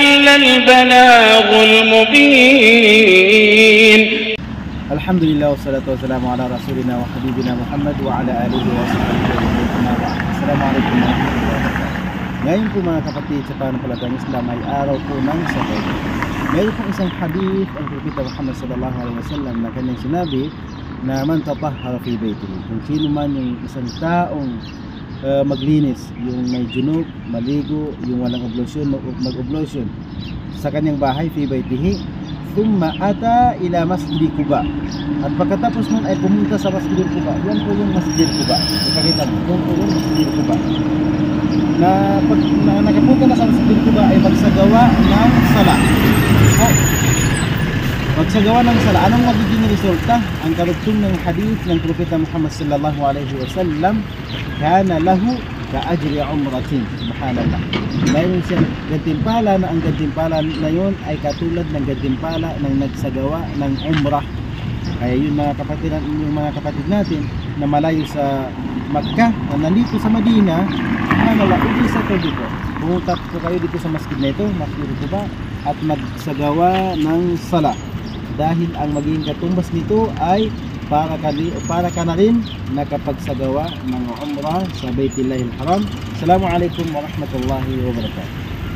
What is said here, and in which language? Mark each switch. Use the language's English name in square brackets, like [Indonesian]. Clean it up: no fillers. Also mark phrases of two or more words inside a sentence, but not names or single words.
[Arabic] البلاغ المبين. الحمد لله والصلاة والسلام على رسولنا وحبيبنا محمد وعلى آله وصحبه أجمعين. السلام عليكم ورحمة الله وبركاته. [Filipino] Ngayon po mga kapatid sa pananampalatayang Islam ay araw po ng Sabado. Mayroon pong isang hadith ang Propeta Muhammad [Arabic] صلى الله عليه وسلم [Filipino] na kanyang sinabi na [Arabic] من تطهر في بيته, [Filipino] kung sino man yung isang taong maglinis, yung may junub, maligo, yung walang oblusyon, mag-oblusyon sa kanyang bahay, [Arabic] في بيته ثم أتى إلى مسجد قباء, [Filipino] at pagkatapos nun ay pumunta sa masjid Quba. Yan po yung masjid Quba, ipakita mo, yan po yung masjid Quba na pag nakapunta na sa masjid Quba ay magsagawa ng sala. Magsagawa ng sala. Anong magiging resulta? Ang karugtong ng hadith ng Propeta Muhammad [Arabic] صلى الله عليه وسلم, كان له كأجر عمرة. [Filipino] Subhanallah. Mayroon siyang gantimpala na ang gantimpala na yun ay katulad ng gantimpala ng nagsagawa ng umrah. Kaya yun mga kapatid, yung mga kapatid natin na malayo sa Makkah, na nandito sa Madina, subhanallah, isa ko dito. Pumunta po kayo dito sa masjid na ito, Masjid Quba, at magsagawa ng sala. Dahil ang magiging katumbas nito ay para ka na rin nakapagsagawa ng umrah sa Baitillahil Haram. [Arabic] السلام عليكم ورحمة الله وبركاته.